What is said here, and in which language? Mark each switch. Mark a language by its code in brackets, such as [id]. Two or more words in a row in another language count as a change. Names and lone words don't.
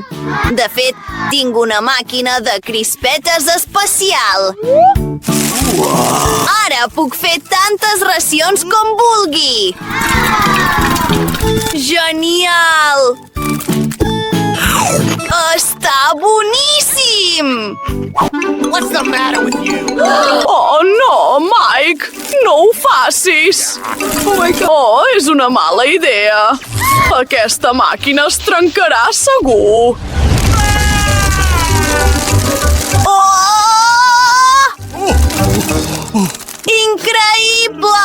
[ca] De fet, tinc una màquina de crispetes especial. Ara puc fer tantes racions com vulgui. Genial! Està boníssim! [en] What's the matter with you? [ca] Oh, no, Mike! No ho facis! Oh, és una mala idea. Aquesta màquina es trencarà segur. Increïble!